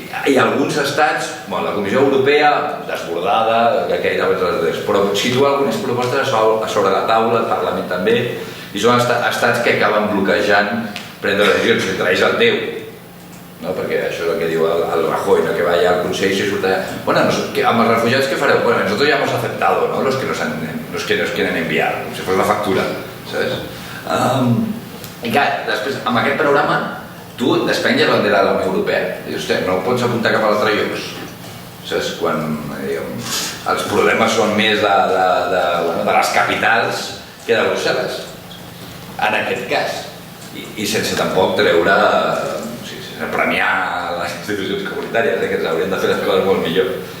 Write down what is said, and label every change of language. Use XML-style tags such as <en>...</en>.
<ca>I alguns estats, la Comissió Europea, desbordada, que gairebé però situa algunes propostes sobre la taula, el Parlament també, i són estats que acaben bloquejant prendre decisions, entre ells el teu, perquè això és el que diu el Rajoy, que va allà al Consell i surt allà, bueno, amb els refugiats què fareu?</ca> <es>Bueno, nosotros ya hemos aceptado, ¿no? Los que nos quieren enviar,</es> <ca>com si fos la factura,</ca> <es>¿sabes?</es> <ca>I clar, després, amb aquest programa, tu despenges la bandera de la Unió Europea i dius, no pots apuntar cap a l'altre llocs, saps? Quan els problemes són més de les capitals que de Brussel·les, en aquest cas, i sense tampoc treure, sense premiar les institucions comunitàries, que ens haurien de fer les coses molt millor.</ca>